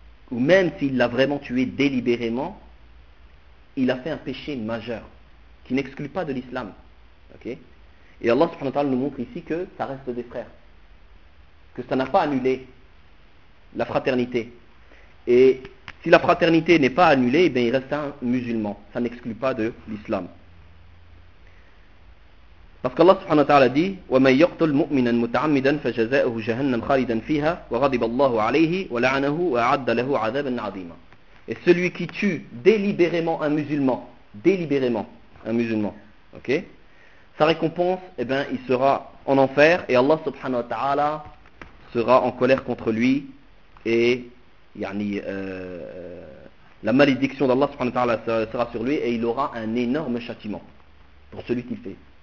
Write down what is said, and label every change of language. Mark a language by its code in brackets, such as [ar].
[fr] Ou même s'il l'a vraiment tué délibérément, il a fait un péché majeur, qui n'exclut pas de l'islam. Ok? Et Allah subhanahu wa ta'ala nous montre ici que ça reste des frères. Que ça n'a pas annulé la fraternité. Et si la fraternité n'est pas annulée, eh bien il reste un musulman. Ça n'exclut pas de l'islam. [ar] Parce qu'Allah subhanahu wa ta'ala dit وَمَنْ يَقْتُلْ مُؤْمِنًا مُتَعَمِّدًا فَجَزَاؤُهُ جَهَنَّمْ خَالِدًا فِيهَا وَغَضِبَ اللَّهُ عَلَيْهِ وَلَعَنَهُ وَأَعَدَّ لَهُ عَذَابًا عَظِيمًا. [fr] Et celui qui tue délibérément un musulman, ok, sa récompense, eh bien il sera en enfer et Allah subhanahu wa ta'ala sera en colère contre lui et la malédiction d'Allah subhanahu wa ta'ala sera sur lui et il aura un énorme châtiment pour celui qui fait.